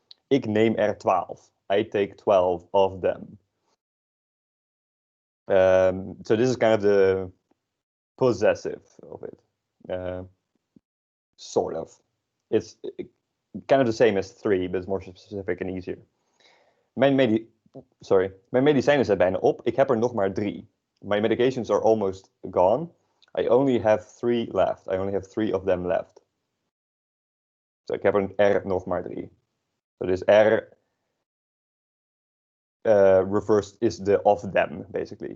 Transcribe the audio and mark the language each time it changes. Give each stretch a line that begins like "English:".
Dutch: Ik neem er 12.
English: I take 12 of them. So this is kind of the possessive of it. Sort of. It's kind of the same as 3, but it's more specific and easier.
Dutch: Mijn medicijnen zijn bijna op. Ik heb er nog maar 3.
English: My medications are almost gone. I only have 3 left. I only have 3 of them left. So
Dutch: ik heb er nog maar 3.
English: So this R is the of them, basically.